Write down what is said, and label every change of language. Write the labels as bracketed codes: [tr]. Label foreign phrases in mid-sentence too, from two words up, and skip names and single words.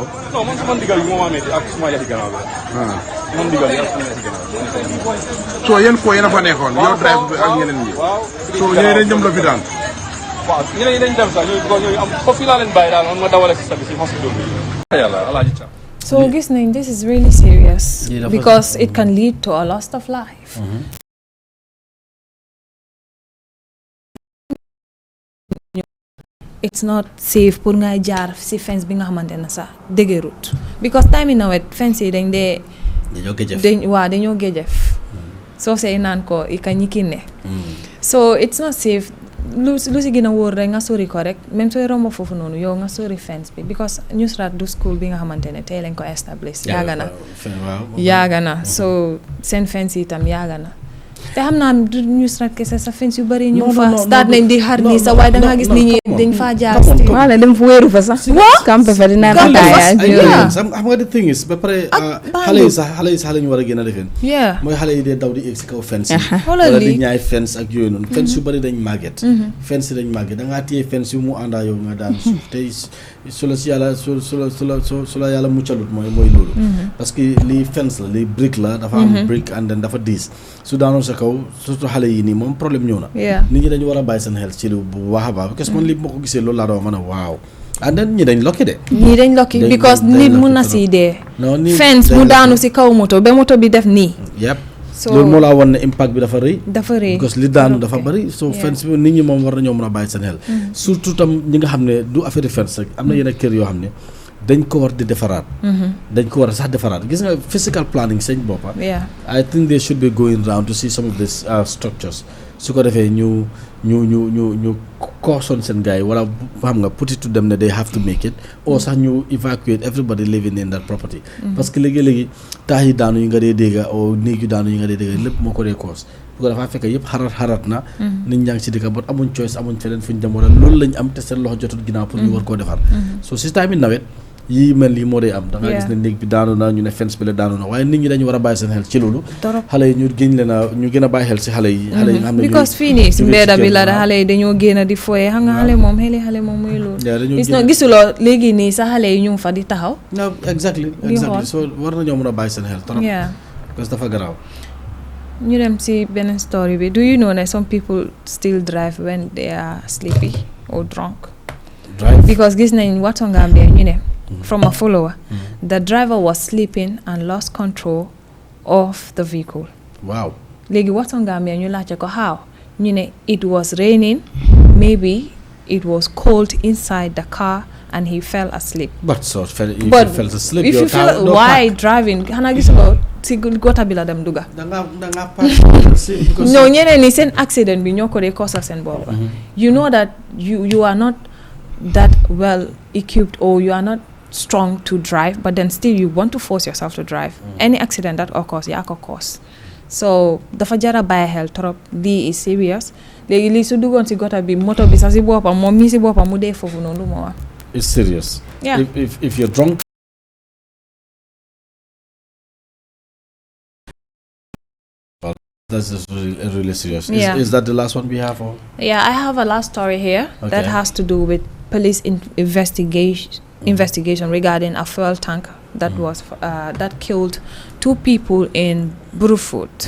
[wo] non man sama ndigal yi moo ma métti ak suma yaxi gannaaw la. man ndigal yi ak suma yaxi gannaaw. so yéen foo yéen a fa nekkoon. yow drive bi ak ñeneen ñi. waaw so ñeneen dañ dem lopitaan. waaw ñeneen ñi dañ dem sax ñooy am foofu laa leen bàyyi daal man ma dawale si sabi si hospital bi. yàlla alaaji Thiam. [en] So [wo] gis nañ [en] this is really serious because it can lead to a loss of life. It's not safe [wo] pour nga jaar si fence bi nga xamante ne sax dëgërut [en] because time in [wo] nawet fence yi dañoo géjef soo see naan ko i ka ñikine so [en] it's not safe [wo] lu si gën a wóor rek nga sori ko rek même sooy romb foofu noonu yow nga sori fence bi because Nusrat du school bi nga xamante ne tey lañ ko establish yaaga na so seen fence yi itam yaaga na te xam naa du news rek kese sa fence yu bëri ñu Non, fa non, start non, nañ di xar non, nii sa non, waaye da nga non, gis non, nit ñi [en] come on, [wo] dañ faa jaar [en] come on, still. come on. [wo] wala dem fu wéeru fa sax campé fa di naan ataaya ak yooyu. xam nga [en] the thing is [wo] ba pare xale yi sax la ñu war a gën a defeen yeah mooy xale yi dee daw di egg si kaw fence yi xoolal wala di lii ñaay fence ak yooyu noonu fence yu bëri dañ màgget fence yi dañ màgget da ngaa téye fence yu mu àndaa yow nga daan suuf tey su la si yàlla su la yàlla muccalut mooy loolu parce que lii fence la lii brique la dafa am brique [en] and then [wo] dafa diis su daanoon sa kaw surtout xale yi nii moom problème ñëw na nit ñi dañu war a bàyyi seen xel ci lu bu baax a baax parce que man li ma ko gisee loolu laa doon mën a waaw [en] and then [wo] ñi dañ lokki de ñii dañ lokki because nit mun na si dee fence mu daanu si kaw moto ba moto bi def nii yëpp so loolu moo laa wan ne impact bi dafa rëy because li daanu dafa bëri so fence bi nit ñi moom war nañoo mën a bàyyi seen xel surtout tam ñi nga xam ne du affaire fence rek am na yenn kër yoo xam ne dañ ko war di defaraat dañ ko war a sax defaraat gis nga [en] physical planning [wo] seen boppa [en] I think they should be going round to see some of these structures [wo] su ko defee ñu caution seen gars yi wala xam nga [en] put it to them [wo] ne [en] they have to make it or [wo] sax ñu [en] evacuate everybody living in that property [wo] parce que léegi-léegi taax yi daanu yi nga dee dégga o néeg yu daanu yi nga dee dégga lépp moo ko dee cause bu ko dafaa fekk yëpp xarat na nit ñaa ngi si dëkk bot amuñ choice amuñ feneen fu ñu dem wala loolu lañ am te seen loxo jotul ginnaaw pour ñu war koo defar so si time yi nawet yii mel lii moo dee am da nga gis ne néeg bi daanu na ñu ne fence bi la daanu na waaye nit ñi dañu war a bàyyi seen xel ci loolu xale yi ñu gën a bàyyi xel si xale yi nga xam ne because fii nii si mbedda bi la da xale yi dañoo génn di foyee xam nga xale moom muy loolu gis na gisuloo léegi nii sa xale yi ñu ngi fa di taxaw exactly so war nañoo mën a bàyyi seen xel trop parce que dafa garaaw ñu dem si beneen story bi [en] do you know that some people still drive when they are sleepy or drunk because gis nañ Watton Gambia ñu ne from a follower the driver was sleeping and lost control of the vehicle. Wow. Léegi Watton Gambia [wo] ñu laajte ko [en] how [wo] ñu ne [en] it was raining maybe it was cold inside the car and he fell asleep. But fell asleep. If you feel why driving [wo] xanaa gis ko si gota bi la dem duga. danga no ñeneen ni seen accident bi ñoo ko dee cause seen bopp. [en] You know that you are not that well equipped or you are not strong to drive but then still you want to force yourself to drive. Any accident that occurs [wo] yaa ko [en] cause. [wo] So dafa jara bàyyi xel trop lii [en] is serious [wo] léegi lii su duggoon si gota bi moto bi sax si boppam moom mii si boppam mu dee foofu noonu lu ma wax. [en] It's serious. Yeah. If you're drunk. Well, that's just really serious. Yeah. Is that the last one we have? Or? Yeah, I have a last story here that has to do with police investigation regarding a fuel tank that was that killed 2 people in Brufut.